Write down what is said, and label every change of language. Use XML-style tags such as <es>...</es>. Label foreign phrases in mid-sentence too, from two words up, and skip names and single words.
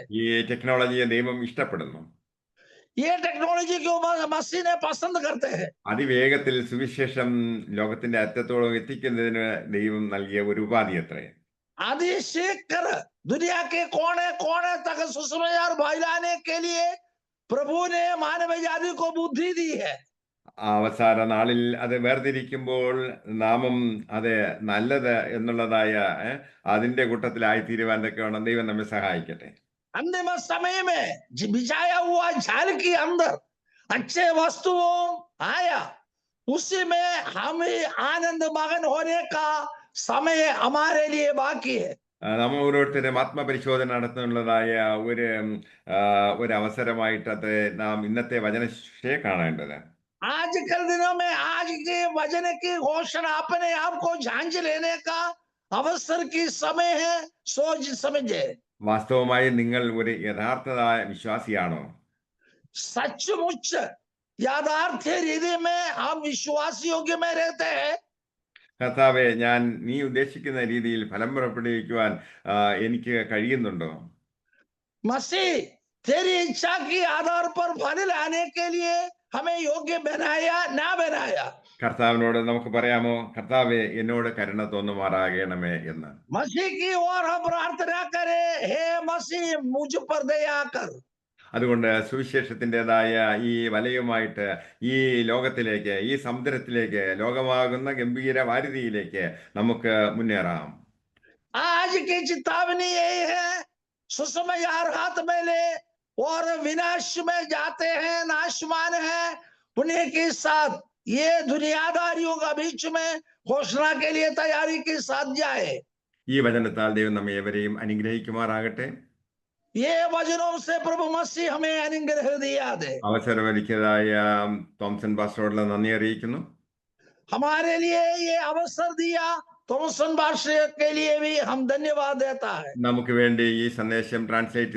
<ml>ഈ ടെക്നോളജിയെ ദൈവം ഇഷ്ടപ്പെടുന്നു.</ml> <hi>ये टेक्नोलॉजी को मसीह ने पसंद करते हैं।</hi> <ml>അതിവേഗത്തിൽ സുവിശേഷം ലോകത്തിന്റെ അറ്റത്തോളം എത്തിക്കുന്നതിന് ദൈവം നൽകിയ ഒരു ഉപാധി അത്രേ.</ml> <hi>आदि सीख कर दुनिया के कोने कोने तक सुसमाचार फैलाने के लिए प्रभु ने मानव जाति को बुद्धि दी है।</hi> <ml>അവസാന നാളിൽ അത് വേർതിരിക്കുമ്പോൾ നാമം അത് നല്ലത് എന്നുള്ളതായ അതിന്റെ കൂട്ടത്തിലായി തീരുവാൻ വേണം ദൈവം നമ്മെ സഹായിക്കട്ടെ.</ml> <hi>अंतिम समय में बिछाया हुआ जाल के अंदर अच्छे वस्तुओं आया, उसी में हम आनंद मगन होने का समय हमारे लिए बाकी है।</hi> <ml>നാം ഓരോരുത്തരും ആത്മപരിശോധന നടത്തുന്നതായ ഒരു ആ, ഒരു അവസരമായിട്ട് അത് നാം ഇന്നത്തെ വചനശിക്ഷയെ കാണേണ്ടത്.</ml> <hi>आजकल दिनों में आज के वचन की घोषणा अपने आप को झांझ लेने का अवसर की समय है। सोच समझे,</hi> <ml>വാസ്തവമായി നിങ്ങൾ ഒരു യഥാർത്ഥമായ വിശ്വാസിയാണോ?</ml> <hi>सचमुच याथार्थ रीति में हम विश्वास योग्य में रहते हैं।</hi> <ml>കർത്താവെ, നീ ഉദ്ദേശിക്കുന്ന രീതിയിൽ ഫലം പുറപ്പെടുവിക്കുവാൻ എനിക്ക് കഴിയുന്നുണ്ടോ?</ml> <hi>मसीह तेरी इच्छा के आधार पर फल लाने के लिए हमें योग्य बनाया ना बनाया।</hi> <ml>കർത്താവിനോട് നമുക്ക് പറയാമോ, കർത്താവെ എന്നോട് കരുണ തോന്നുമാറാകണമേ എന്ന്.</ml> <hi>मसीह की ओर हम प्रार्थना करें, हे मसीह मुझ पर दया कर।</hi> <ml>അതുകൊണ്ട് സുവിശേഷത്തിൻ്റെതായ ഈ വലയുമായിട്ട് ഈ ലോകത്തിലേക്ക്, ഈ സമുദ്രത്തിലേക്ക്, ലോകമാകുന്ന ഗംഭീര വാരിധിയിലേക്ക് നമുക്ക് മുന്നേറാം.</ml> <hi>आज की चेतावनी यही है, सुसमाचार हाथ में ले और विनाश में जाते हैं, नाशमान है उन्हीं के साथ ये दुनियादारियों का बीच में घोषणा के लिए तैयारी के साथ जाए।</hi> <ml>ഈ വചനത്താൽ ദൈവം നമ്മെ ഏവരെയും അനുഗ്രഹിക്കുമാറാകട്ടെ.</ml> <hi>ये वचनों से प्रभु मसीह हमें अनुग्रह दिया दे।</hi> <ml>അവസരമൊരുക്കിയതായ തോംസൺ പാസ്റ്ററോടുള്ള നന്ദി അറിയിക്കുന്നു.</ml> <hi>हमारे लिए ये अवसर दिया थॉमसन भाषा के लिए भी हम धन्यवाद देता है।</hi> <ml>നമുക്ക് വേണ്ടി ഈ സന്ദേശം ട്രാൻസ്ലേറ്റ് ചെയ്ത</ml>